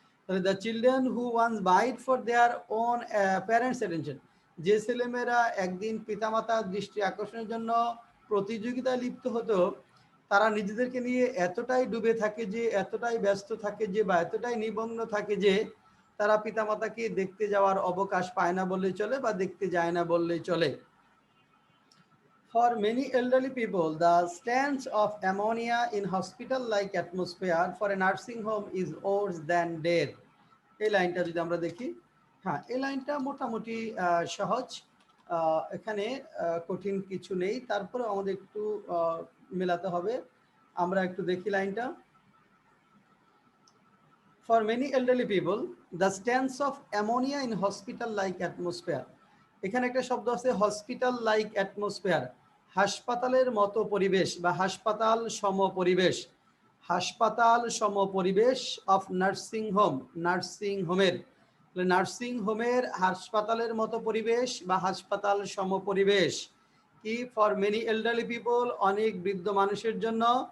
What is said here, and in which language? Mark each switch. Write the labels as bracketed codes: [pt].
[bn] তাহলে [en] the children who once bite for their own parents attention, [bn] যে ছেলেমেয়েরা একদিন পিতামাতার দৃষ্টি আকর্ষণের জন্য প্রতিযোগিতায় লিপ্ত হতো, তারা নিজেদেরকে নিয়ে এতটাই ডুবে থাকে যে, এতটাই ব্যস্ত থাকে যে, বা এতটাই নিমগ্ন থাকে যে, তারা পিতামাতাকে দেখতে যাওয়ার অবকাশ পায় না বললেই চলে, বা দেখতে যায় না বললেই চলে। [en] For many elderly people, the stench of ammonia in hospital-like atmosphere for a nursing home is worse than death. [bn] এই লাইনটা যদি আমরা দেখি, হ্যাঁ এই লাইনটা মোটামুটি সহজ, এখানে কঠিন কিছু নেই, তারপরে আমাদের একটু মেলাতে হবে। আমরা একটু দেখি লাইনটা। [en] For many elderly people, the stench of ammonia in hospital-like atmosphere, [bn] এখানে একটা শব্দ আছে [en] hospital like atmosphere, [bn] হাসপাতালের মতো পরিবেশ বা হাসপাতাল সম পরিবেশ, হাসপাতাল সম পরিবেশ অফ নার্সিং হোম, নার্সিং হোমের, নার্সিং হোমের হাসপাতালের মতো পরিবেশ বা হাসপাতাল সম পরিবেশ কি [en] for many elderly people, [bn] অনেক বৃদ্ধ মানুষের জন্য।